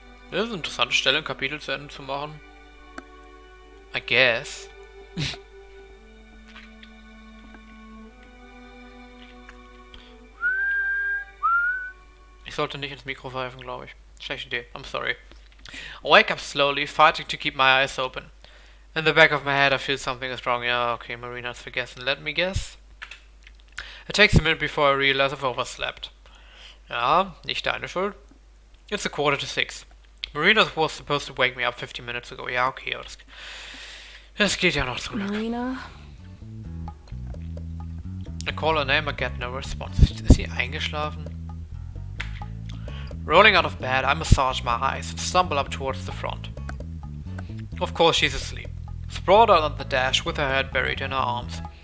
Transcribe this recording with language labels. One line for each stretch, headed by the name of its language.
German: Das ist eine interessante Stelle, ein Kapitel zu Ende zu machen.
English: I guess.
German: Ich sollte nicht ins Mikro pfeifen, glaube ich. Schlechte Idee.
English: I'm sorry. I wake up slowly, fighting to keep my eyes open. In the back of my head I feel something is wrong. Yeah, okay,
German: Marina's vergessen.
English: Let me guess. It takes a minute before I realize I've overslept.
German: Ja, nicht deine Schuld.
English: It's 5:45. Marina was supposed to wake me up 15 minutes ago.
German: Ja, okay, aber das geht ja noch zu lange.
English: Marina? I call her name, I get no response.
German: Ist sie eingeschlafen?
English: Rolling out of bed, I massage my eyes and stumble up towards the front. Of course she's asleep, sprawled out on the dash with her head buried in her arms.